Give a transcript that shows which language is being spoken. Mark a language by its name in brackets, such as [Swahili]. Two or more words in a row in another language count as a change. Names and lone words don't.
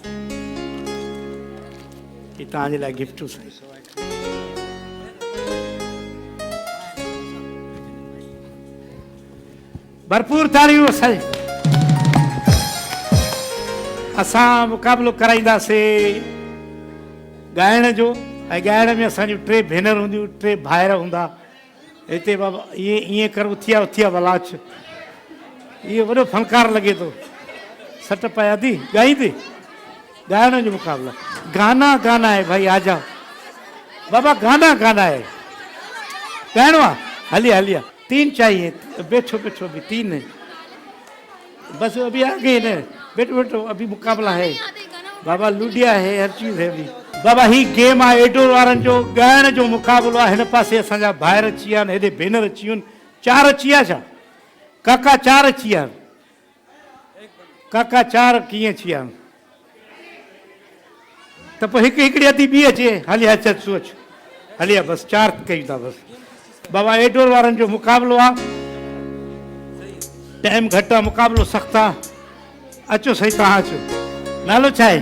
[Sindhi] ही तव्हांजे लाइ गिफ्टूं साईं भरपूर ताड़ियूं असां मुक़ाबिलो कराईंदासीं ॻाइण जो ऐं ॻाइण में असांजूं 3 भेनर हूंदियूं 3 भाइर हूंदा हिते बाबा ईअं कर उथिया वलाच इहो वॾो फनकार लॻे थो सट पया थी ॻाईंदे ॻाइण जो मुक़ाबिला गाना आहे भाई आजा बाबा गाना आहे ॻाइणो आहे हलिया 3 [Urdu] چاہیے بیٹھو بھی [Sindhi] 3 [Urdu] بس ابھی آگے نہ بیٹھو ابھی مقابلہ ہے بابا لڈیا ہے ہر چیز ہے ابھی [Sindhi] बाबा ही गेम आहे एडोर वारनि जो ॻाइण जो मुक़ाबिलो आहे हिन पासे असांजा भाइर अची विया आहिनि हेॾे भेनर अची वियूं 4 अची विया छा काका 4 अची विया आहिनि काका 4 कीअं अची विया आहिनि त पोइ हिकिड़ी अधी ॿी अचे हलिया अच सोच हलिया बसि 4 कयूं था बसि बाबा एडोर वारनि जो मुक़ाबिलो आहे टाइम घटि आहे मुक़ाबिलो सख़्तु आहे अचो सही तव्हां अचो नालो छा आहे